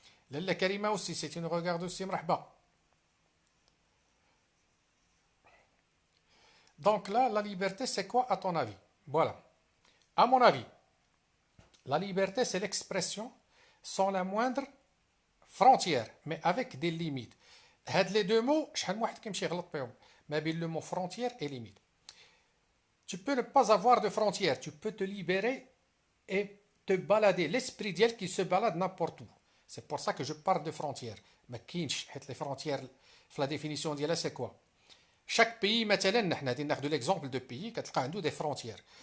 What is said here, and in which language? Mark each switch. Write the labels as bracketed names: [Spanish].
[French] Lalla Karima aussi, c'est une regarde aussi, مرحبا. Donc là, la liberté, c'est quoi à ton avis? Voilà. À mon avis, la liberté, c'est l'expression sans la moindre frontière, mais avec des limites. [Arabic] هاد [French] les deux mots, [Arabic] شحال من واحد كيمشي يغلط بهم ما بين [French] le mot frontière et limite. Tu peux ne pas avoir de frontières, tu peux te libérer et te balader, l'esprit ديالك qui se balade n'importe où. C'est pour ça que je parle de frontières. [Arabic] ما كاينش حيت [French] les frontières في la définition ديالها c'est quoi? Chaque pays, [Arabic] مثلا نحن غادي ناخذ [French] l'exemple de pays [Arabic] كتلقى عنده [French] des frontières.